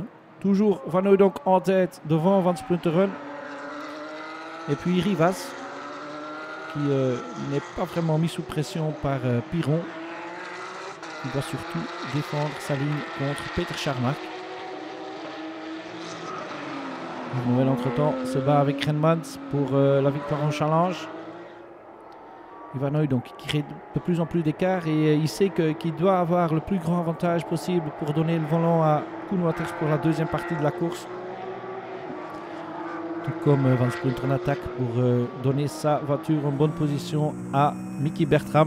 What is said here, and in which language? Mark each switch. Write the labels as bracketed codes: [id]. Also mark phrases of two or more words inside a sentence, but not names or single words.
[fr] Toujours Van Hooijdonk en tête devant Van Splinteren et puis Rivas qui n'est pas vraiment mis sous pression par Piron. Il doit surtout défendre sa ligne contre Peter Charmark. Noël entre-temps se bat avec Renmans pour la victoire en challenge. Van Hooijdonk qui crée de plus en plus d'écart et il sait qu'il doit avoir le plus grand avantage possible pour donner le volant à Koen Watters pour la deuxième partie de la course. Tout comme Van Splinteren attaque pour donner sa voiture en bonne position à Mickey Bertram.